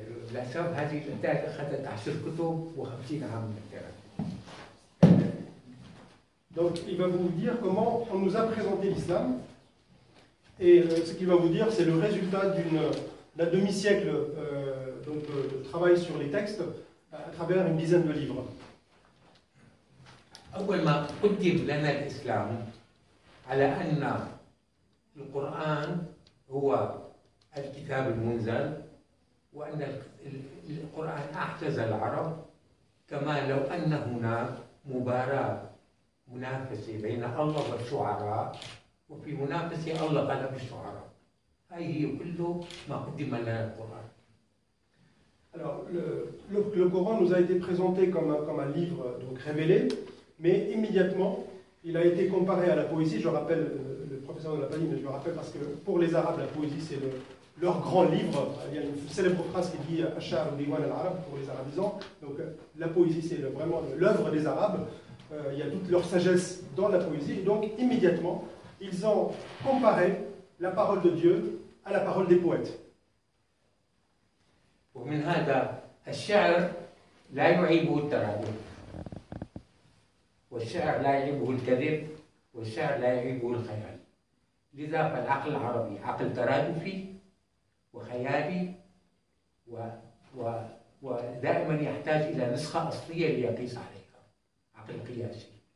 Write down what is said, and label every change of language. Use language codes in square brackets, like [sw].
[ar] للأسف هذه النتائج أخذت 10 كتب و50 عام من الدراسة. [fr] Donc il va vous dire comment on nous a présenté l'islam. Et ce qu'il va vous dire, c'est le résultat d'un demi-siècle de travail sur les textes à travers une dizaine de livres. [ar] أول ما قدم لنا الإسلام على أن القرآن هو الكتاب المنزل، وأن القرآن أعجز العرب، كما لو أن هناك مباراة منافسة بين الله والشعراء، وفي منافسة الله غلب الشعراء. هي كله ما قدم لنا القرآن. [fr] Alors, le Coran nous a été présenté comme un livre donc révélé, mais immédiatement, il a été comparé à la poésie. Je rappelle, le professeur ne l'a pas dit, mais je le rappelle parce que pour les Arabes, la poésie, c'est leur grand livre. Il y a une célèbre phrase qui dit « [ar] Ashar ou Diwan al-Arab [fr] » pour les arabisants. Donc, la poésie, c'est vraiment l'œuvre des Arabes. Il y a toute leur sagesse dans la poésie. Et donc, immédiatement, ils ont comparé la parole de Dieu à la parole des poètes. [ar] ومن هذا الشعر لا يعيبه الترادف، والشعر لا يعيبه الكذب، والشعر لا يعيبه الخيال. لذا فالعقل العربي عقل ترادفي وخيالي ودائما يحتاج إلى نسخة أصلية ليقيس عليها، عقل قياسي.